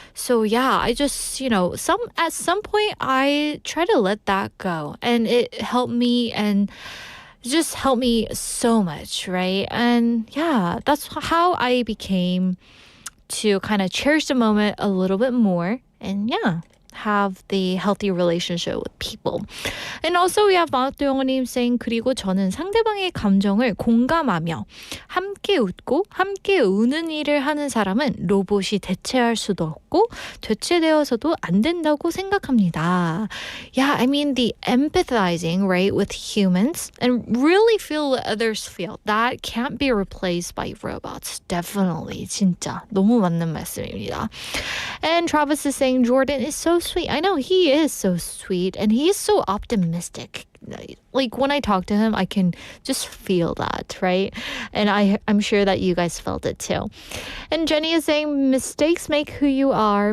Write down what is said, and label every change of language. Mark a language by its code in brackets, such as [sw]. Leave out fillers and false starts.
[en] So yeah, I just, at some point I try to let that go. And it helped me and just helped me so much, right? And yeah, that's how I became to kind of cherish the moment a little bit more. And yeah, have the healthy relationship with people. And also we have [ko] 마우토영어님 [en] saying [ko] 그리고 저는 상대방의 감정을 공감하며 함께 웃고 함께 우는 일을 하는 사람은 로봇이 대체할 수도 없고 대체되어서도 안 된다고 생각합니다. [en] Yeah, I mean the empathizing, right, with humans and really feel what others feel. That can't be replaced by robots. Definitely. [ko] 진짜 너무 맞는 말씀입니다. [en] And Travis is saying Jordan is so sweet. I know he is so sweet and he is so optimistic. Like when I talk to him, I can just feel that, right? And I'm sure that you guys felt it too. And Jenny is saying mistakes make who you are.